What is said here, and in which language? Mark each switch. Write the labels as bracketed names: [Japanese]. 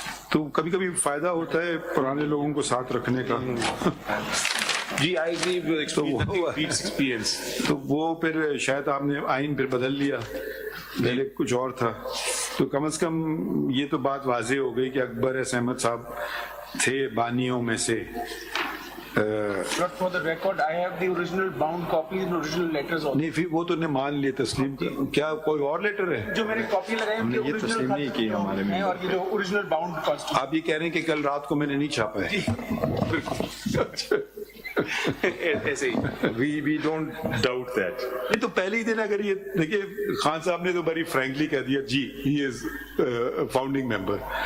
[Urdu] تو کبھی کبھی فائدہ ہوتا ہے پرانے لوگوں کو ساتھ رکھنے کا. [English] جی I experience. [Urdu] تو وہ پھر شاید آپ نے آئین پھر بدل لیا، پہلے کچھ اور تھا. تو کم از کم یہ تو بات واضح ہو گئی کہ اکبر ایس احمد صاحب تھے بانیوں میں سے. [English] But for the record, I have the original bound copies and original letters also. [Urdu] نہیں پھر وہ تو نے مان لیے تسلیم. کیا کوئی اور لیٹر ہے؟ جو میں نے کاپی لگائی ہم نے یہ تسلیم نہیں کی ہمارے میں. اور یہ جو [English] Original bound constitution. [Urdu] آپ یہ کہہ رہے ہیں کہ کل رات کو میں نے نہیں چھاپا ہے. ایسے ہی [English] We don't doubt that. [Urdu] نہیں تو پہلے ہی دن اگر یہ دیکھیے خان صاحب نے تو بڑی فرینکلی کہہ دیا جی [English] He is founding member.